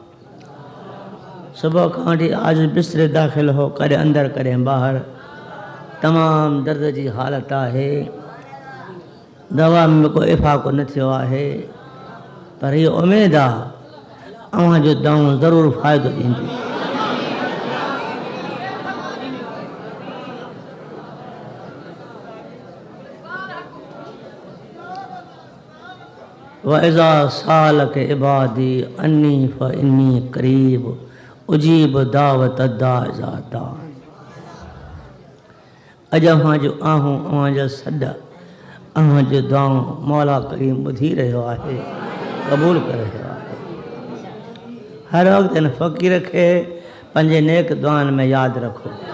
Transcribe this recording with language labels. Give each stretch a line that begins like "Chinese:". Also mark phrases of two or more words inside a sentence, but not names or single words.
Sindhi: सुबुह खां वठी आजिज़ बिस्तरे दाख़िल हो, कॾहिं अंदरि कॾहिं ॿाहिरि, तमामु दर्द जी हालत आहे। दवा में को इफ़ाक़ो न थियो आहे, पर हीअ उमेदु आहे अव्हां जो दवाऊं ज़रूरु फ़ाइदो ॾींदी।
Arabic: وإذا سألك عبادي عني فإني قريب أجيب دعوة الداع إذا دعان.
Sindhi: अॼु अव्हां जो आहूं, अव्हां जा सॾ, अव्हां जो दुआऊं मौला करीम ॿुधी रहियो आहे, क़बूल करे रहियो आहे। हर वक़्तु इन फ़क़ीर खे पंहिंजे नेक दुआनि में यादि रखो।